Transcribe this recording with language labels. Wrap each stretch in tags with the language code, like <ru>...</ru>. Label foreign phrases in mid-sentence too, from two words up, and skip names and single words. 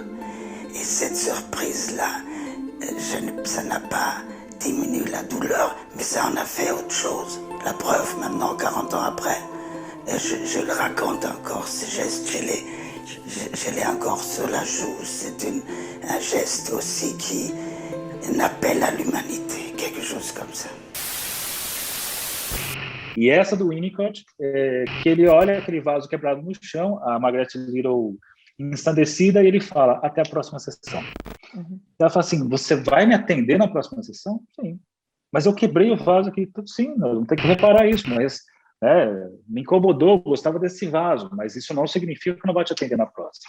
<fr>Et cette surprise-là, ça n'a pas diminué la douleur, mais ça en a fait autre chose. La preuve, maintenant, 40 ans après, je le raconte encore, ce geste, je l'ai encore sur la joue. C'est un geste aussi qui un appel à l'humanité, quelque chose comme ça.</fr> <pt>E essa do Winnicott, que ele olha aquele vaso quebrado no chão, a Margaret Little ensandecida, e ele fala, até a próxima sessão. Uhum. Ela fala assim, você vai me atender na próxima sessão? Sim. Mas eu quebrei o vaso aqui. Sim, não tem que reparar isso, mas me incomodou, gostava desse vaso, mas isso não significa que eu não vou te atender na próxima.</pt>